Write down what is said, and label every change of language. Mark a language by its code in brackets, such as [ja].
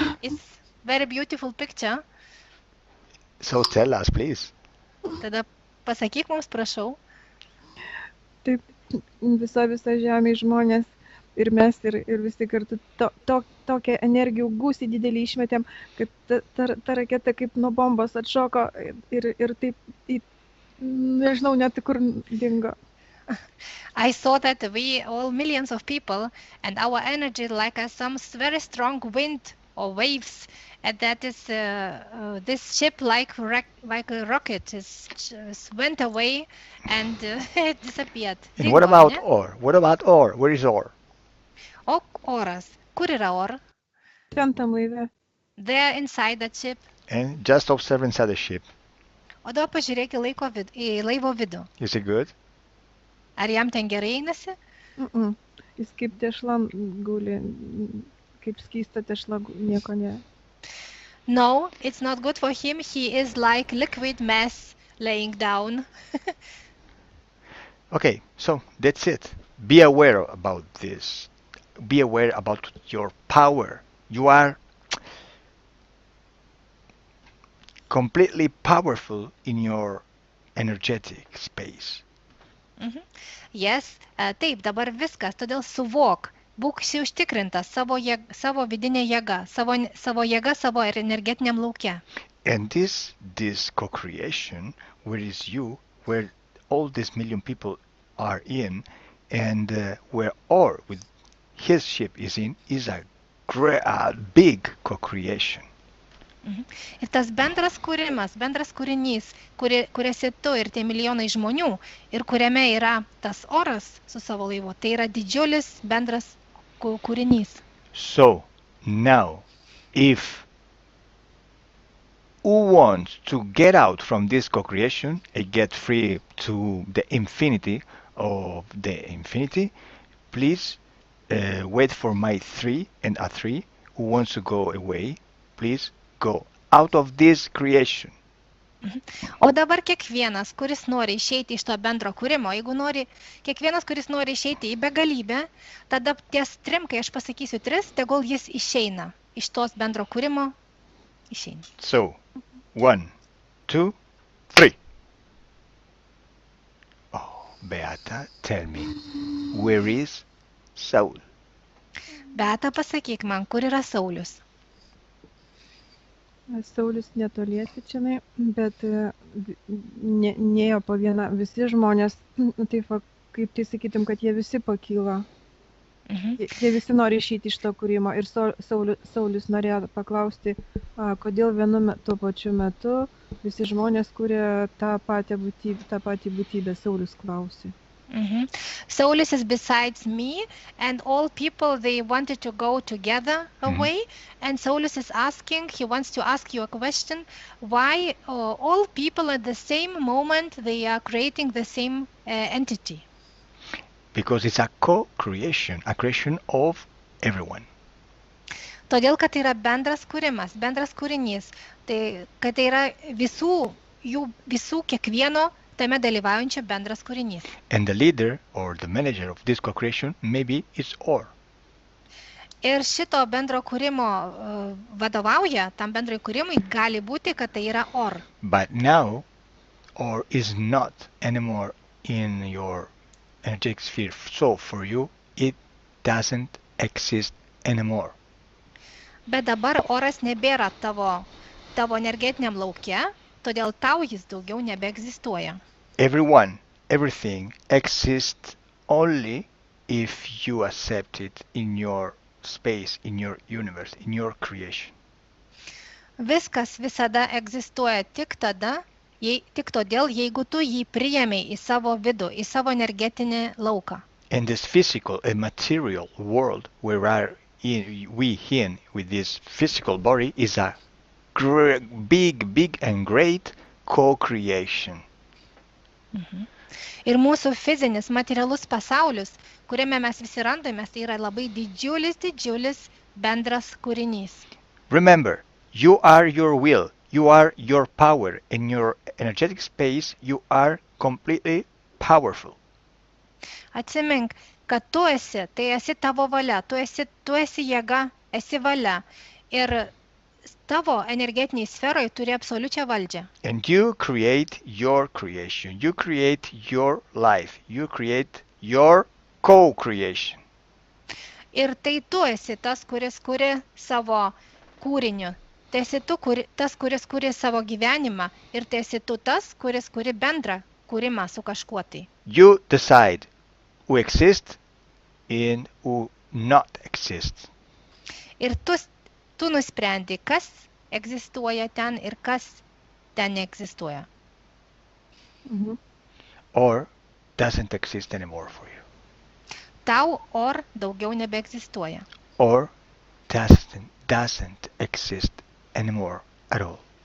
[en] It's very beautiful picture. So tell us, please. [lt] Tada pasakyk mums, prašau. Taip, visa žemė žmonės ir mes ir visi kartu tokią energijų gūsį didelį išmetėm, kad ta raketa kaip nuo bombos atšoko ir taip, nežinau, net kur dingo. [en] I saw that we, all millions of people, and our energy like some very strong wind or waves, and that is this ship like a rocket went away and disappeared. And what about Or? What about Or? Where is Or? [lt] O Oras. Kur yra Or? Ten tam laive. [en] They're inside that ship. And just observe inside the ship. [lt] O dabar pažiūrėk į laivo vidų. [en] Is it good? [lt] Ar jam ten gerai einasi? Jis kaip tešla guli, kaip skysta tešla, nieko ne. [en] No, it's not good for him. He is like liquid mass laying down. Okay, so that's it. Be aware about this. Be aware about your power. You are completely powerful in your energetic space. [lt] Yes, taip, dabar viskas, todėl suvok, būk užtikrintas savo vidinė jėga, savo jėga savo energetiniam lauke. [en] And this co-creation, where is you, where all these million people are in, and where Or with his ship is in, is a big co-creation. [lt] Ir tas bendras kūrimas, bendras kūrinys, kuriasi tu ir tie milijonai žmonių, ir kuriame yra tas Oras su savo laivu, tai yra didžiulis bendras kūrinys. [en] So, now, if who wants to get out from this co-creation and get free to the infinity of the infinity, please wait for my 3 and a 3. Who wants to go away, please go out of this creation. [lt] O dabar kiekvienas, kuris nori išeiti iš to bendro kūrimo, kiekvienas, kuris nori išeiti į begalybę, tada ties 3, kai aš pasakysiu 3, tegul jis išeina iš tos bendro kūrimo, išeina. [en] So, 1, 2, 3. Oh, Beata, tell me, where is Saul? [lt] Beata, pasakyk man, kur yra Saulius? Saulius netoliesi čianai, bet nėjo po vieną, visi žmonės, taip, kaip tai sakytum, kad jie visi pakyla Jie visi nori išeiti iš to kūrimo ir Saulius norėjo paklausti, kodėl tuo pačiu metu visi žmonės kuria tą patį būtybę, Saulius klausė. [en] Soulless is besides me, and all people, they wanted to go together away. And Soulless is asking, he wants to ask you a question, why all people at the same moment, they are creating the same entity? Because it's a co-creation, a creation of everyone. [lt] Todėl, kad tai yra bendras kūrimas, bendras kūrinys, tai kad tai yra visų kiekvieno tame dalyvaujančio bendras kūrinys. [en] And the leader or the manager of this co-creation maybe is Or. [lt] Ir šito bendro kūrimo vadovauja, tam bendrai kūrimui gali būti, kad tai yra Or. [en] But now, Or is not anymore in your energetic sphere. So for you, it doesn't exist anymore. [lt] Bet dabar Oras nebėra tavo energetiniam lauke, todėl tau jis daugiau nebeegzistuoja. [en] Everyone, everything exists only if you accept it in your space, in your universe, in your creation. [lt] Viskas visada egzistuoja tik todėl, jeigu tu jį priėmei į savo vidų, į savo energetinį lauką. [en] And this physical and material world where we in with this physical body is a big and great co-creation. [lt] Ir mūsų fizinis, materialus pasaulis, kuriame mes visi randamės, tai yra labai didžiulis bendras kūrinys. [en] Remember, you are your will, you are your power, in your energetic space you are completely powerful. [lt] Atsimink, kad tu esi, tai esi tavo valia, tu esi jėga, esi valia. Ir tavo energetiniai sferai turi absoliučią valdžią. [en] And you create your creation, you create your life, you create your co-creation. [lt] Ir tai tu esi tas, kuris kuri savo kūriniu. Tai esi tu tas, kuris kuri savo gyvenimą. Ir tai esi tu tas, kuris kuri bendrą kūrimą su kažkuo tai. [en] You decide who exists and who not exists. [lt] Ir tu nusprendi, kas egzistuoja ten ir kas ten neegzistuoja. [en] Or doesn't exist anymore for you. [lt] Tau Or daugiau nebeegzistuoja. [en] Or doesn't exist anymore at all.